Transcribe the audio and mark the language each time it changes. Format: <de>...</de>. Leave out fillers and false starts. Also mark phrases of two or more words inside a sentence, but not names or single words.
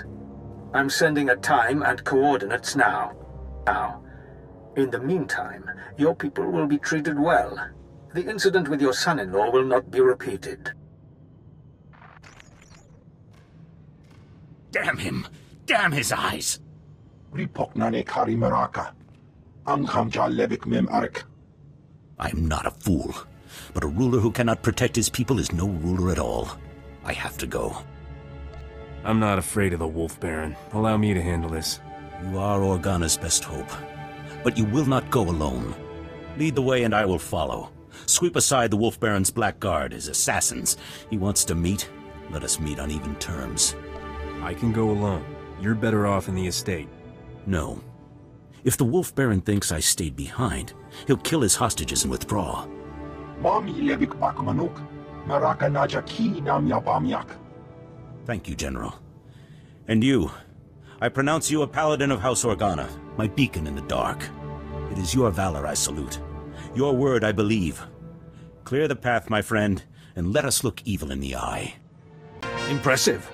<en>I'm sending a time and coordinates now. In the meantime, your people will be treated well. The incident with your son-in-law will not be repeated. Damn him! Damn his eyes! Ripoknane kari maraka. Amkamja lebik mem ark. I'm not a fool, but a ruler who cannot protect his people is no ruler at all. I have to go. I'm not afraid of the Wolf Baron. Allow me to handle this. You are Organa's best hope. but you will not go alone. Lead the way and I will follow. Sweep aside the Wolf Baron's black guard, his assassins. He wants to meet. Let us meet on even terms. I can go alone. You're better off in the estate. No. If the Wolf Baron thinks I stayed behind, he'll kill his hostages and withdraw. Mami lebik bakmanuk. Maraka naja ki nam yabamyak. Thank you, General. And you, I pronounce you a Paladin of House Organa, my beacon in the dark. It is your valor I salute. Your word I believe. Clear the path, my friend, and let us look evil in the eye. Impressive.</en>